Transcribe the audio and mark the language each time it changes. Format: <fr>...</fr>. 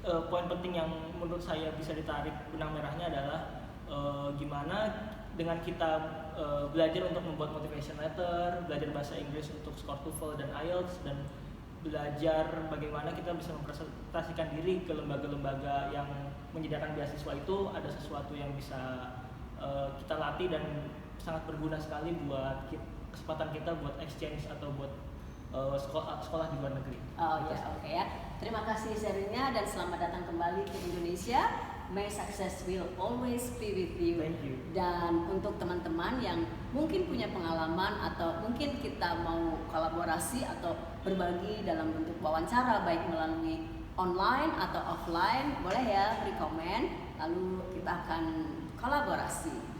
<id>poin penting yang menurut saya bisa ditarik benang merahnya adalah gimana dengan kita belajar untuk membuat motivation letter, belajar bahasa Inggris untuk skor TOEFL dan IELTS, dan belajar bagaimana kita bisa mempresentasikan diri ke lembaga-lembaga yang menyediakan beasiswa itu ada sesuatu yang bisa kita latih dan sangat berguna sekali buat kesempatan kita buat exchange atau buat sekolah di luar negeri. Oke ya. Terima kasih sharingnya dan selamat datang kembali ke Indonesia.</id> <en>May success will always be with you. Thank you.</en> <id>Dan untuk teman-teman yang mungkin punya pengalaman atau mungkin kita mau kolaborasi atau berbagi dalam bentuk wawancara baik melalui online atau offline, boleh ya beri komen, lalu kita akan kolaborasi.</id>